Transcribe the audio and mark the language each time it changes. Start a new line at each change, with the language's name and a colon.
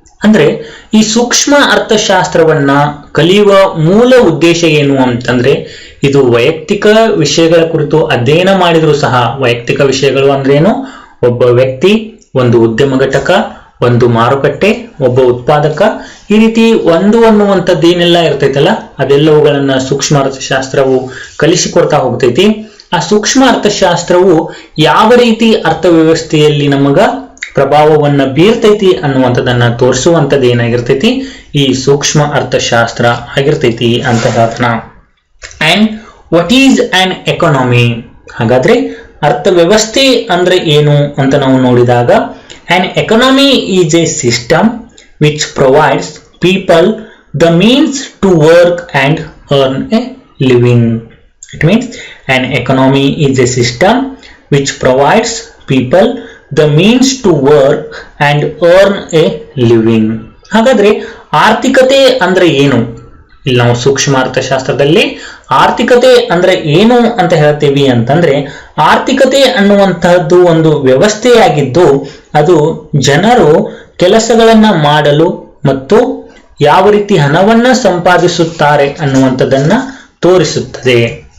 Kannada: ಅಂದ್ರೆ ಈ ಸೂಕ್ಷ್ಮ ಅರ್ಥಶಾಸ್ತ್ರವನ್ನ ಕಲಿಯುವ ಮೂಲ ಉದ್ದೇಶ ಏನು ಅಂತಂದ್ರೆ, ಇದು ವೈಯಕ್ತಿಕ ವಿಷಯಗಳ ಕುರಿತು ಅಧ್ಯಯನ ಮಾಡಿದ್ರು ಸಹ, ವೈಯಕ್ತಿಕ ವಿಷಯಗಳು ಅಂದ್ರೇನು, ಒಬ್ಬ ವ್ಯಕ್ತಿ, ಒಂದು ಉದ್ಯಮ ಘಟಕ, ಒಂದು ಮಾರುಕಟ್ಟೆ, ಒಬ್ಬ ಉತ್ಪಾದಕ, ಈ ರೀತಿ ಒಂದು ಅನ್ನುವಂಥದ್ದು ಏನೆಲ್ಲ ಇರ್ತೈತಲ್ಲ ಅದೆಲ್ಲವುಗಳನ್ನ ಸೂಕ್ಷ್ಮ ಅರ್ಥಶಾಸ್ತ್ರವು ಕಲಿಸಿಕೊಡ್ತಾ ಹೋಗ್ತೈತಿ. ಆ ಸೂಕ್ಷ್ಮ ಅರ್ಥಶಾಸ್ತ್ರವು ಯಾವ ರೀತಿ ಅರ್ಥವ್ಯವಸ್ಥೆಯಲ್ಲಿ ನಮಗ ಪ್ರಭಾವವನ್ನ ಬೀರ್ತೈತಿ ಅನ್ನುವಂಥದ್ದನ್ನ ತೋರಿಸುವಂಥದ್ದು ಏನಾಗಿರ್ತೈತಿ, ಈ ಸೂಕ್ಷ್ಮ ಅರ್ಥಶಾಸ್ತ್ರ ಆಗಿರ್ತೈತಿ ಅಂತ ಹೇಳ್ತಾನ.
English: and what is an economy,
Kannada: ಹಾಗಾದ್ರೆ ಅರ್ಥವ್ಯವಸ್ಥೆ ಅಂದ್ರೆ ಏನು ಅಂತ ನಾವು ನೋಡಿದಾಗ,
English: an economy is a system which provides people the means to work and earn a living. It means an economy is a system which provides people the means to work and earn a living.
Kannada: ಹಾಗಾದ್ರೆ ಆರ್ಥಿಕತೆ ಅಂದ್ರೆ ಏನು, ಇಲ್ಲಿ ನಾವು ಸೂಕ್ಷ್ಮ ಅರ್ಥಶಾಸ್ತ್ರದಲ್ಲಿ ಆರ್ಥಿಕತೆ ಅಂದ್ರೆ ಏನು ಅಂತ ಹೇಳ್ತೀವಿ ಅಂತಂದ್ರೆ, ಆರ್ಥಿಕತೆ ಅನ್ನುವಂತಹದ್ದು ಒಂದು ವ್ಯವಸ್ಥೆಯಾಗಿದ್ದು ಅದು ಜನರು ಕೆಲಸಗಳನ್ನ ಮಾಡಲು ಮತ್ತು ಯಾವ ರೀತಿ ಹಣವನ್ನ ಸಂಪಾದಿಸುತ್ತಾರೆ ಅನ್ನುವಂಥದ್ದನ್ನ ತೋರಿಸುತ್ತದೆ.